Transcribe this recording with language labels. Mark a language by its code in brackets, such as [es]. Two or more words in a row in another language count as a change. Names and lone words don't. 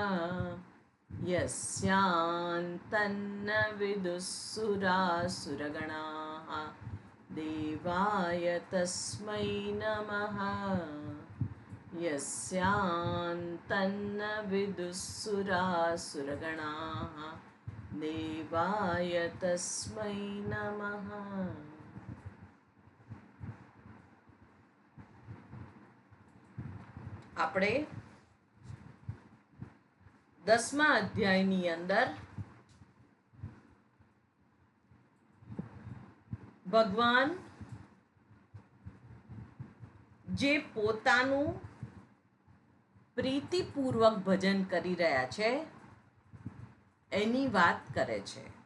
[sa] यस्यान्तन्न विदुःसुरासुरगणाः देवाय तस्मै नमः यस्यान्तन्न विदुःसुरासुरगणाः देवाय तस्मै नमः। [gu] આપણે 10મા અધ્યાયની અંદર ભગવાન જે પોતાનું પ્રીતિપૂર્વક ભજન કરી રહ્યા છે એની વાત કરે છે.